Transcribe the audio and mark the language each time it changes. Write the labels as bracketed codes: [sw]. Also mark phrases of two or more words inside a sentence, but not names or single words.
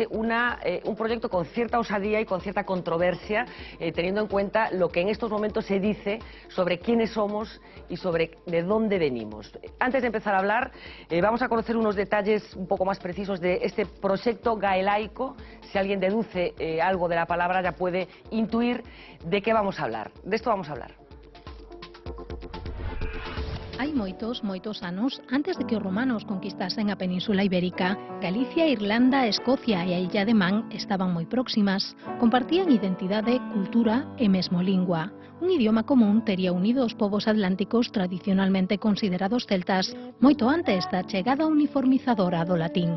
[es] Un proyecto con cierta osadía y con cierta controversia, teniendo en cuenta lo que en estos momentos se dice sobre quiénes somos y sobre de dónde venimos. Antes de empezar a hablar, vamos a conocer unos detalles un poco más precisos de este proyecto gaelaico. Si alguien deduce algo de la palabra, ya puede intuir de qué vamos a hablar. De esto vamos a hablar. [gl] Hai moitos anos, antes de que os romanos conquistasen a Península Ibérica, Galicia, Irlanda, Escocia e a Illa de Man estaban moi próximas, compartían identidade, cultura e mesmo lingua. Un idioma común tería unido os povos atlánticos tradicionalmente considerados celtas moito antes da chegada uniformizadora do latín.